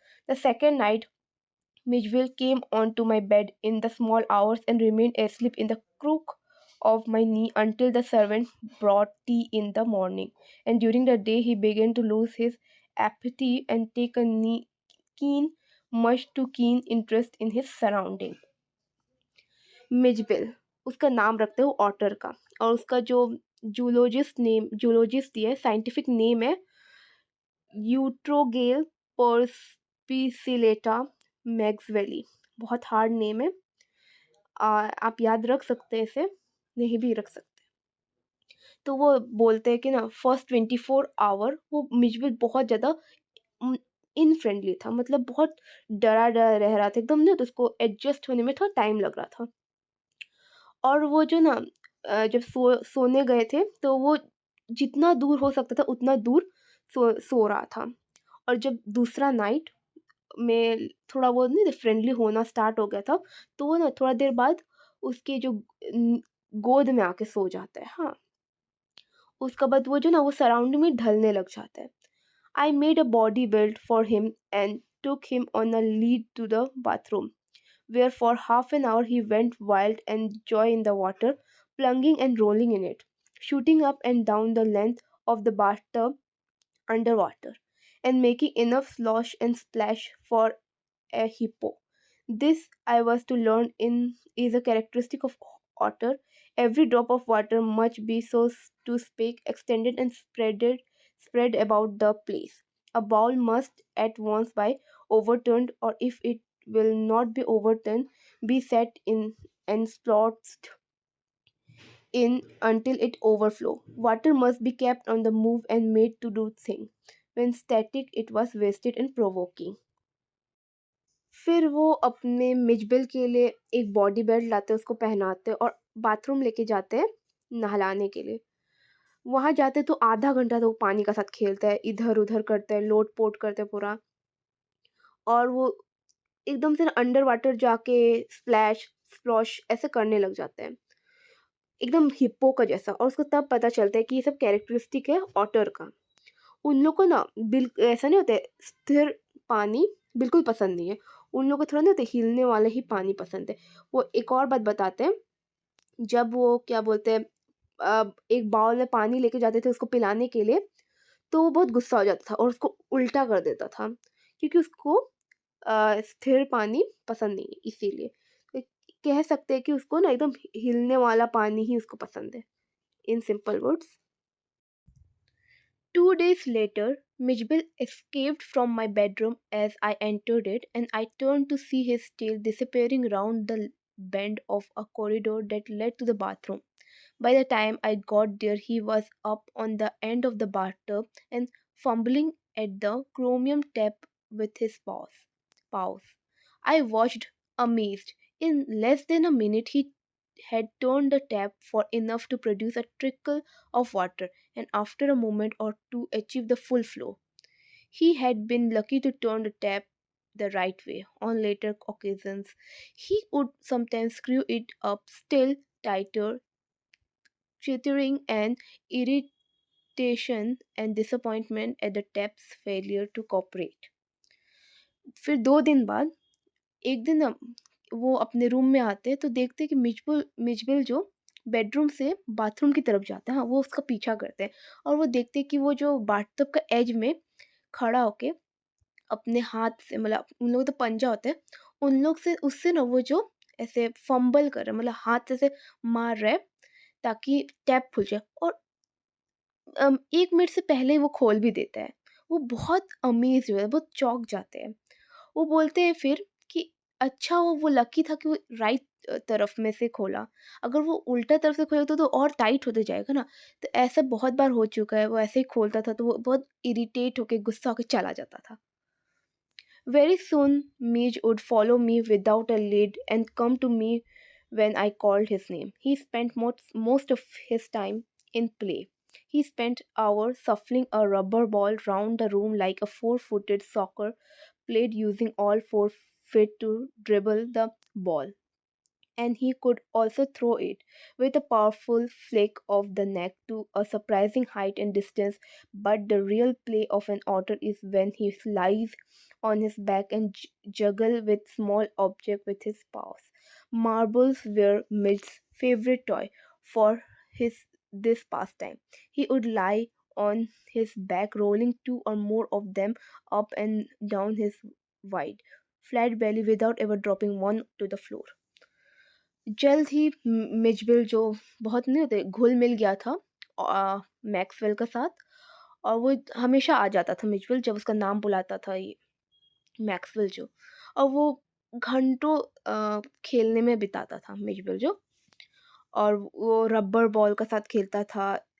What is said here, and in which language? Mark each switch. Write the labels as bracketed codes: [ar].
[en] The second night, Mijbil came onto my bed in the small hours and remained asleep in the crook of my knee until the servant brought tea in the morning. And during the day, he began to lose his appetite and take a keen, much too keen interest in his surrounding। [hi] Mijbil, उसका नाम रखते हो otter का, और उसका जो zoologist दिया है, साइंटिफिक नेम है यूट्रोगेल पर्सपिसिलेटा मैक्सवेली। बहुत हार्ड नेम है, आप याद रख सकते हैं इसे, नहीं भी रख सकते। तो वो बोलते हैं कि ना [en] first 24 hour [hi] वो मिजबिल बहुत ज़्यादा इनफ्रेंडली था, मतलब बहुत डरा डरा रह रहा था एकदम ना, तो उसको एडजस्ट होने में थोड़ा टाइम लग रहा था। और वो जो ना जब सोने गए थे तो वो जितना दूर हो सकता था उतना दूर सो रहा था, और जब दूसरा नाइट में थोड़ा वो नहीं फ्रेंडली होना स्टार्ट हो गया था, तो वो ना थोड़ा देर बाद उसके जो गोद में आके सो जाता है। हाँ, उसका बाद वो जो ना वो सराउंडिंग में ढलने लग जाता है। [en] I made a body build for him and took him on a lead to the bathroom, where for half an hour he went wild and joy in the water, plunging and rolling in it, shooting up and down the length of the bathtub underwater, and making enough slosh and splash for a hippo. This, I was to learn, is a characteristic of otter. Every drop of water must be, so to speak, extended and spread about the place. A bowl must at once be overturned, or if it will not be overturned, be set in and slotted in until it overflow. Water must be kept on the move and made to do thing. When static, it was wasted and provoking. [hi] फिर वो अपने Mijbil के लिए एक body belt लाते हैं, उसको पहनाते हैं और बाथरूम लेके जाते हैं नहलाने के लिए। वहाँ जाते तो आधा घंटा तो वो पानी के साथ खेलता है, इधर-उधर करता है, लोट-पोट करता है पूरा, और वो एकदम से ना अंडर वाटर जाके स्प्लैश, स्प्लॉश ऐसे करने लग जाते हैं, एकदम हिप्पो का जैसा। और उसको तब पता चलता है कि ये सब कैरेक्टरिस्टिक है ऑटर का। उन लोग को ना ऐसा नहीं होता है, स्थिर पानी बिल्कुल पसंद नहीं है। उन लोग को थोड़ा नहीं होता है, हिलने वाला ही पानी पसंद है। वो एक और बात बताते हैं, जब वो क्या बोलते हैं एक बाउल में पानी लेके जाते थे उसको पिलाने के लिए, तो वो बहुत गुस्सा हो जाता था और उसको उल्टा कर देता था, क्योंकि उसको स्थिर पानी पसंद नहीं है इसीलिए। तो कह सकते हैं कि उसको ना एकदम हिलने वाला पानी ही उसको पसंद है, [en] In simple words. 2 days later, Mijbil escaped from my bedroom as I entered it, and I turned to see his tail disappearing round the bend of a corridor that led to the bathroom. By the time I got there, he was up on the end of the bathtub and fumbling at the chromium tap with his paws. I watched, amazed. In less than a minute, he had turned the tap for enough to produce a trickle of water, and after a moment or two achieved the full flow. He had been lucky to turn the tap the right way. On later occasions, he would sometimes screw it up still tighter, chittering and irritation and disappointment at the tap's failure to cooperate. [hi] फिर 2 दिन बाद एक दिन ना वो अपने room में आते तो देखते कि मिजबिल जो बेडरूम से बाथरूम की तरफ जाता है, हाँ, वो उसका पीछा करते हैं। और वो देखते कि वो जो बाथटब का एज में खड़ा होके अपने हाथ से, मतलब उन लोग तो पंजा होता है, उन लोग से उससे ना वो जो ऐसे फंबल कर रहा है, मतलब हाथ से ऐसे मार रहा है ताकि टैप खुल जाए, और 1 मिनट से पहले ही वो खोल भी देता है। वो बहुत अमेज़ हुए, बहुत चौंक जाते हैं। वो बोलते हैं फिर कि अच्छा हुआ वो लकी था कि वो राइट तरफ में से खोला। अगर वो उल्टा तरफ से खोला तो और टाइट होते जाएगा ना। तो ऐसा बहुत बार हो चुका है, वो ऐसे ही खोलता था तो वो बहुत इरिटेट होके, गुस्सा होके चला जाता था। [en] Very soon, Midge would follow me without a lead and come to me when I called his name. He spent most of his time in play. He spent hours shuffling a rubber ball round the room like a four-footed soccer played using all 4 feet to dribble the ball, and he could also throw it with a powerful flick of the neck to a surprising height and distance. But the real play of an otter is when he lies on his back and juggle with small objects with his paws. Marbles were Mid's favorite toy for his this pastime. He would lie on his back, rolling 2 or more of them up and down his wide, flat belly without ever dropping one to the floor. [hi] जल्द ही Mijbil जो बहुत नहीं होते घुल मिल गया था Maxwell के साथ, और वो हमेशा आ जाता था मिचबिल जब उसका नाम बुलाता था ये मैक्सवेल जो, और वो घंटों खेलने में बिताता था मिचबिल जो, और वो रबर बॉल के साथ खेलता था।